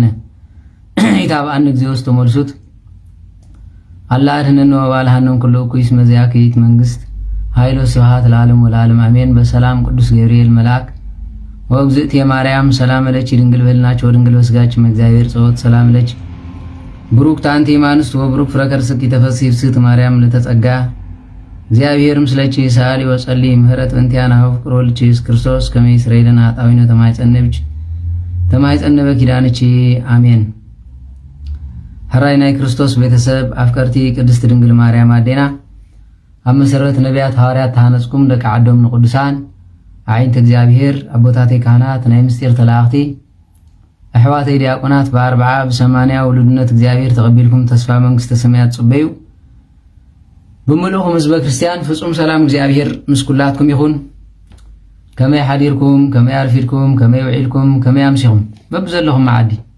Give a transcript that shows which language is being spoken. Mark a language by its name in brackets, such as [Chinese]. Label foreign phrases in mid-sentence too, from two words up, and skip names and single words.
[Geez] ኢታብአነ እግዚኦ ውስተ መልሱት አላ አድኅነነ ወባልሐነ ኩሉ እኩይ እስመ ዘያክይት መንግሥት ኃይሎ ስብሐት ለዓለም ወለዓለም አሜን። በሰላም ቅዱስ ገብርኤል መልአክ ወእግዝእትየ ማርያም ሰላም ለኪ ድንግል በልናች ወድንግል በስጋችም እግዚአብሔር ጸወት ሰላም ለኪ ብሩክት አንቲ እምአንስት ወብሩክ ፍሬ ከርሥኪ ተፈሥሒ ፍስሕት ማርያም ለተጸጋ እግዚአብሔር ምስለኪ ሰአሊ ወጸልይ ምህረት በእንቲአነ ፍቅር ወልድኪ ኢየሱስ ክርስቶስ ከመ ይስረይ ለነ ኃጣውኢነ ተማይጸነበ ኪዳንኪ [Tigrinya] አሜን። ሕራይ ናይ ክርስቶስ ቤተሰብ አፍቀርቲ ቅድስት ድንግል ማርያም አዴና ኣብ መሰረት ነቢያት ሐዋርያት ተሃነጽኩም ደቂ ዓዶም ንቅዱሳን ዓይንተ እግዚአብሔር አቦታተይ ካህናት ናይ ምስጢር ተላእኽቲ ኣሕዋተይ ዲያቆናት በ40 በ80 ውሉድነት እግዚአብሔር ተቐቢልኩም ተስፋ መንግሥተ ሰማያት ጽበዩ ብምልኡኹም ህዝበ ክርስቲያን ፍጹም ሰላም እግዚአብሔር ምስኩላትኩም ይኹን። ከመይ ሓዲርኩም ከመይ ኣርፊድኩም ከመይ ውዒልኩም ከመይ ኣምሲኹም በብዘለኹም መዓዲ